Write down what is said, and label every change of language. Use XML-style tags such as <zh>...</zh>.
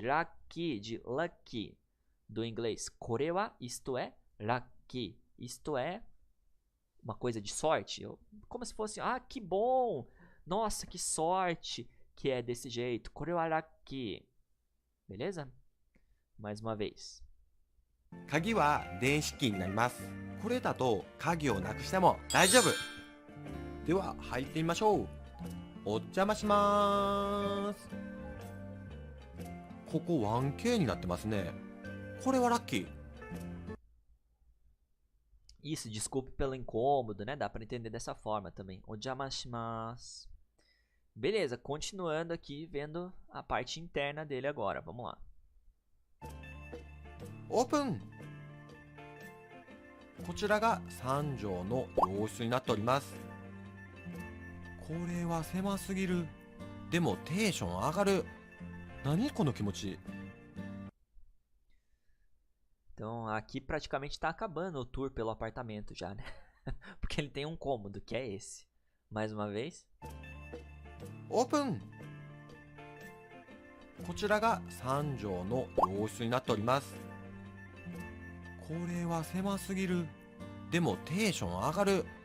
<pt>Lucky, de lucky, do inglês.</pt> <ja>Kore wa,</ja> <pt>isto é. Lucky, isto é uma coisa de sorte. Como se fosse, ah, que bom. Nossa, que sorte que é desse jeito.</pt> <ja>Kore wa lucky.</ja> <pt>Beleza? Mais uma vez.</pt> <ja>鍵は電子機になります。これだと鍵をなくしても大丈夫。では入ってみましょう。お邪魔しまーす。ここ 1K になってますね。これはラッキー。</ja> <pt>Isso, desculpe pelo incômodo, né? Dá pra entender dessa forma também.</pt> <ja>Ojamashimashou.</ja> <pt>Beleza, continuando aqui, vendo a parte interna dele agora. Vamos lá.</pt> <ja>オープン。こちらが3畳の洋室になっております。これは狭すぎる。でもテンション上がる。何この気持ち。</ja> <pt>Então aqui praticamente está acabando o tour pelo apartamento já, né? Porque ele tem um cômodo, que é esse. Mais uma vez.</pt> <ja>オープン。こちらが3畳の洋室になっております。これは狭すぎる。でもテンション上がる。</ja>